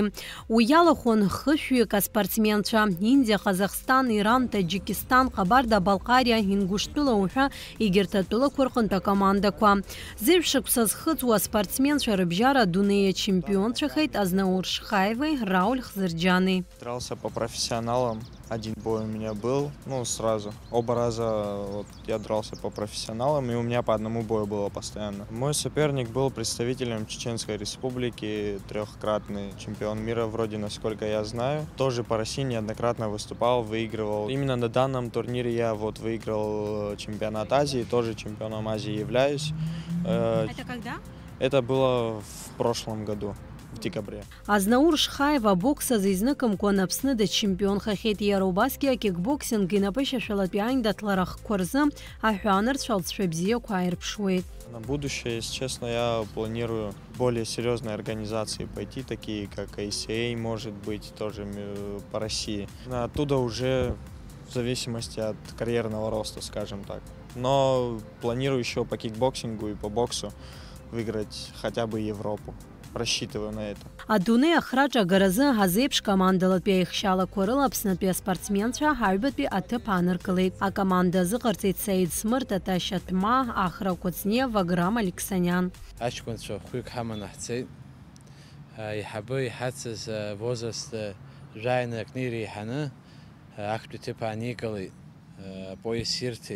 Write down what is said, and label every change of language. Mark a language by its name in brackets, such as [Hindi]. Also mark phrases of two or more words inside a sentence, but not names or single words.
[Abkhazian] Уи иалахәын хышәҩык аспортсменцәа Индиа, Ҟазахстан, Иран, Таџьикистан, Ҟабарда-Балҟариа, Ингушәтәыла уҳәа егьырҭ атәылақәа рҟынтә акомандақәа. Зеиԥшықәса зхыҵуа аспортсменцәа рыбжьара адунеи ачемпионцәахеит Азнаур Шхаевеи Рауль Хзырџьани. [Russian] Дрался по профессионалам. Один бой у меня был, сразу. Оба раза я дрался по профессионалам, и у меня по одному бою было постоянно. Мой соперник был представителем Чеченской Республики, трехкратный чемпион мира, вроде, насколько я знаю. Тоже по России неоднократно выступал, выигрывал. Именно на данном турнире я выиграл чемпионат Азии, тоже чемпионом Азии являюсь. Это когда? Это было в прошлом году. В декабре. [Abkhazian] Азнаур Шхаева боксазы изныкымкәан Аԥсны дачемпионхахьеит. Иара убасгьы акикбоксинг инапы шьашәалатәи аиндаҭларахқәа рзы аҳәаанырцәа алҵшәа бзиақәа ааирԥшуеит. [Russian] На будущее, если честно, я планирую более серьезные организации пойти, такие как ACA, может быть, тоже по России. Оттуда уже в зависимости от карьерного роста, скажем так. Но планирую еще по кикбоксингу и по боксу выиграть хотя бы Европу. Рассчитываю на это. [Abkhazian] Адунеи ахраҿ агаразы ҳазеиԥш командалатәи аихшьалақәа рыла Аԥснытәи аспортсменцәа ҳаҩбатәи аҭыԥ ааныркылеит. Акоманда азыҟарҵеит Саид Смырт, Аташь Атма, Ахра Кәыҵниа, Ваграм Алексаниан. Аҷкәынцәа хәҩык ҳаманы ҳцеит. Иҳабы иҳацыз возраст жәаҩаны акны иреиҳаны актәи ҭыԥ ааникылеит, апояс ирҭеит.